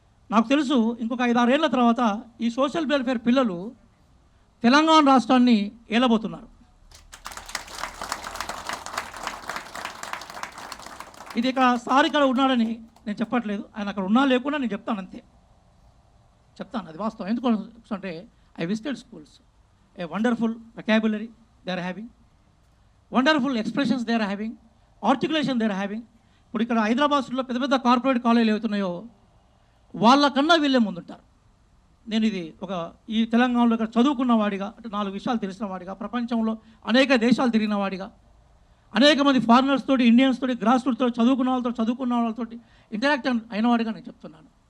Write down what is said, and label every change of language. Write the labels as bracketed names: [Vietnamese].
[Telugu] నాకు తెలుసు ఇంకొక 5-6 ఏళ్ల తర్వాత ఈ సోషల్ వెల్ఫేర్ పిల్లలు తెలంగాణ రాష్ట్రాన్ని ఏలబోతున్నారు. ఇది ఇక్కడ ఉన్నాడని నేను చెప్పట్లేదు, ఆయన అక్కడ ఉన్నా లేకుండా నేను చెప్తాను, అంతే చెప్తాను, అది వాస్తవం. [English] ఎందుకంటే I visited schools, a wonderful vocabulary they are having, wonderful expressions they are having, articulation they are having. [Telugu] ఇప్పుడు ఇక్కడ హైదరాబాద్లో పెద్ద పెద్ద కార్పొరేట్ కాలేజీలు ఏవైతున్నాయో వాళ్ళకన్నా వీళ్ళే ముందుంటారు. నేను ఇది ఈ తెలంగాణలో ఇక్కడ చదువుకున్న వాడిగా, అంటే 4 విషయాలు తెలిసిన వాడిగా, ప్రపంచంలో అనేక దేశాలు తిరిగిన వాడిగా, అనేక మంది ఫారినర్స్ తోటి, ఇండియన్స్ తోటి, గ్రాస్ రూట్తో చదువుకున్న వాళ్ళతో ఇంటరాక్ట్ అయిన వాడిగా నేను చెప్తున్నాను.